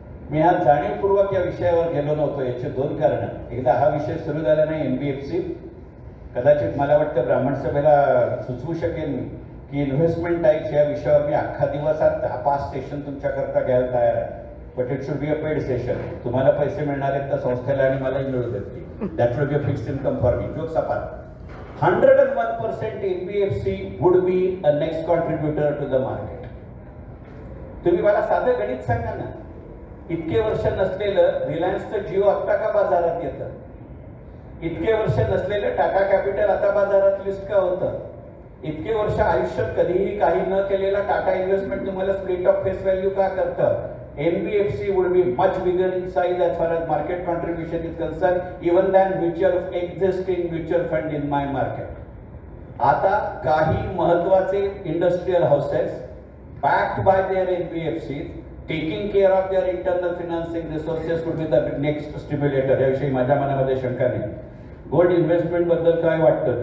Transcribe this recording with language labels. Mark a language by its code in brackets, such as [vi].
[mr] मी आज जाणीवपूर्वक या विषयावर गेलो नव्हतो. याचे 2 कारण. एकदा हा विषय सुरू झाला नाही NBFC, कदाचित मला वाटतं ब्राह्मण सभेला सुचवू शकेन मी की इन्व्हेस्टमेंट टाईप्स या विषयावर मी अख्खा दिवस आज 5 सेशन तुमच्याकरता घ्यायला तयार आहे. [en] But it should be a paid session. [mr] तुम्हाला पैसे मिळणार आहेत तर संस्थेला आणि मलाही मिळू देत. [en] That will be a fixed income for me. Jokes apart, 101% NBFC would be a next contributor to the market. [mr] तुम्ही मला साधं गणित सांगा ना. इतके वर्ष नसलेलं रिलायन्सचं जिओ आत्ता का बाजारात येतं? इतके वर्ष नसलेलं टाटा कॅपिटल आता बाजारात लिस्ट का होतं? इतके वर्ष आयुष्यात कधीही काही न केलेला टाटा इन्व्हेस्टमेंट तुम्हाला स्प्लिट ऑफ फेस व्हॅल्यू का करतं? [en] NBFC would be much bigger in size as far as market contribution is concerned, even than existing mutual fund in my market. [mr] आता काही महत्वाचे industrial houses [en] backed by their NBFCs, taking care of their internal financing resources would be the next stimulator. [mr] याविषयी माझ्या मनामध्ये शंका नाही. Gold investment बद्दल काय वाटतं?